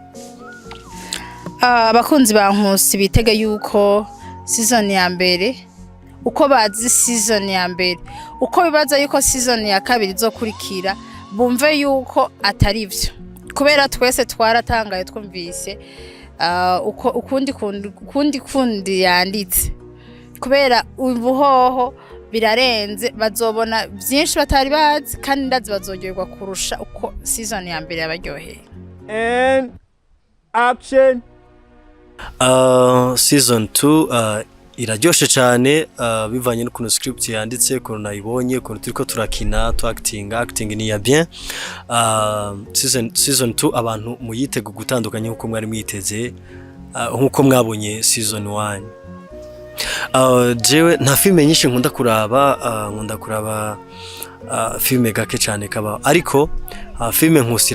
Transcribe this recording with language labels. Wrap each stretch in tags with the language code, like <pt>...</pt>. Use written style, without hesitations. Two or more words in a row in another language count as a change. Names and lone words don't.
<rn>abakunzi ba Nkusi bitege yuko season ya mbere uko bazi season ya mbere uko bibaza yuko season ya kabiri izokurikira bumve yuko atari byo kubera twese twaratangaye twumvise uko ukundi yanditse kubera ubuhoho birarenze bazobona byinshi batari bazi kandi ndazi bazogirwa kurusha uko season ya mbere yabaryoheye</rn> <en>and action</en> <rn>season 2 iraryoshe cyane bivanye n'ukuntu script yanditse ukuntu nayibonye ukuntu turiko turakina acting ni ya bien season 2 abantu muyitego gutandukanye nkuko mwari mwiteze nkuko mwabonye season 1 jewe nta filime nyinshi nkunda kuraba filime gake cyane kabaho ariko filime Nkusi</rn>